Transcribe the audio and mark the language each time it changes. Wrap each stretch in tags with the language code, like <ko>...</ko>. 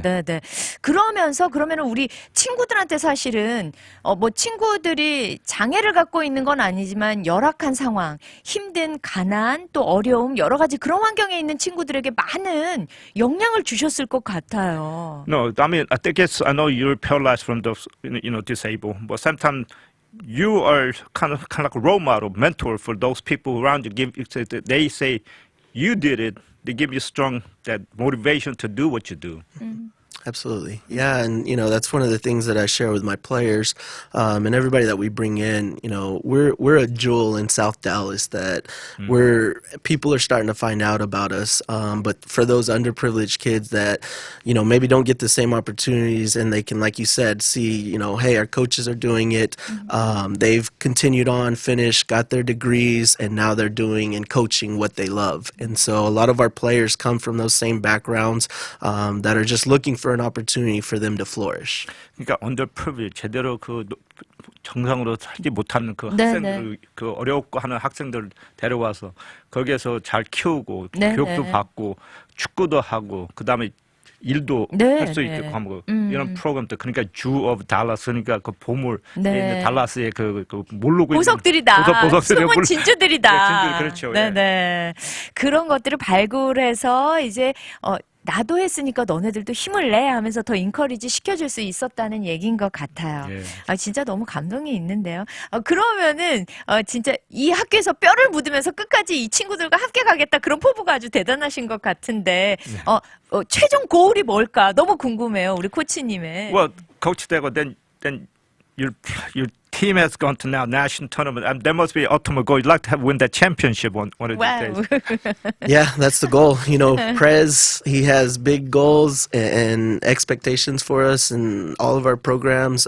<ko>네, 네. 그러면은 우리 친구들한테 사실은 뭐 친구들이 장애를 갖고 있는 건 아니지만 열악한 상황, 힘든 가난, 또 어려움 여러 가지 그런 환경에 있는 친구들에게 많은 영향을 주셨을 것 같아요.</ko> <en>No, I mean I know you're paralyzed from the disabled, but sometimes you are kind of like a role model, mentor for those people around you. They say you did it. They give you strong that motivation to do what you do. Absolutely. Yeah, and that's one of the things that I share with my players and everybody that we bring in. We're a jewel in South Dallas that people are starting to find out about us. But for those underprivileged kids that maybe don't get the same opportunities, and they can, like you said, see hey, our coaches are doing it. They've continued on, finished, got their degrees, and now they're doing and coaching what they love. And so a lot of our players come from those same backgrounds that are just looking for an opportunity for them to flourish.</en> <ko>그러니까 underprivileged 제대로 그 정상으로 살지 못하는 그 네, 학생들, 그 어렵고 하는 학생들 데려와서 거기에서 잘 키우고 네, 교육도 네. 받고 축구도 하고 그 다음에 일도 네, 할 수 네. 있고 하고 이런 프로그램도 그러니까 주 오브 달라스 그러니까 그 보물 네. 달라스의 그 모르고 있는 보석들이다. 보석들이 숨은 진주들이다. 네, 진주들, 그렇죠. 예. 네네. 그런 것들을 발굴해서 이제 나도 했으니까 너네들도 힘을 내 하면서 더 인커리지 시켜줄 수 있었다는 얘기인 것 같아요. 예. 진짜 너무 감동이 있는데요. 그러면은 진짜 이 학교에서 뼈를 묻으면서 끝까지 이 친구들과 함께 가겠다 그런 포부가 아주 대단하신 것 같은데 최종 고울이 뭘까 너무 궁금해요. 우리 코치님의.</ko> <en>Well, coach</en> <ko>되고</ko> <en>then your team has gone to now national tournament. And there must be ultimate goal. You'd like to win that championship one of these Wow. days. Yeah, that's the goal. Prez, he has big goals and expectations for us and all of our programs.</en>